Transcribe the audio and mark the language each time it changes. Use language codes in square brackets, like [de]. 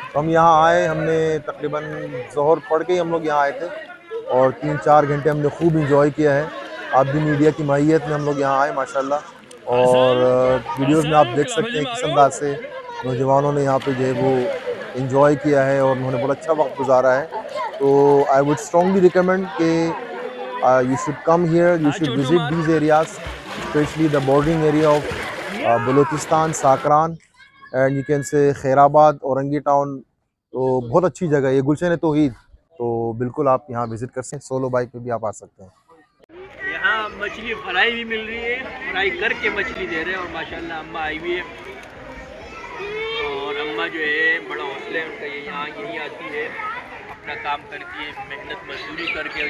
[ur] تو ہم یہاں آئے، ہم نے تقریباً ظہر پڑھ کے ہی ہم لوگ یہاں آئے تھے، اور 3-4 گھنٹے ہم نے خوب انجوائے کیا ہے. آپ بھی میڈیا کی ماہیت میں ہم لوگ یہاں آئے ماشاءاللہ، اور ویڈیوز میں آپ دیکھ سکتے ہیں کس انداز سے نوجوانوں نے یہاں پہ جو ہے وہ انجوائے کیا ہے، اور انہوں نے بہت اچھا وقت گزارا ہے. [en] تو I would strongly recommend کہ you should come here, you should visit these areas, especially the bordering area of Balochistan, Sakran, and you can say Khairabad, Aurangi Town. [ur] تو بہت اچھی جگہ ہے یہ گلشن توحید. تو بالکل آپ یہاں وزٹ کر سکتے ہیں، سولو بائک پہ بھی آپ آ سکتے ہیں. یہاں مچھلی فرائی بھی مل رہی ہے، فرائی کر کے مچھلی دے رہے ہیں، اور ماشاءاللہ اماں آئی ہوئی ہے، اور اماں جو ہے بڑا حوصلہ ہے ان کا، یہ یہاں یہی آتی ہے، اپنا کام کرتی ہے، محنت مزدوری کر کے.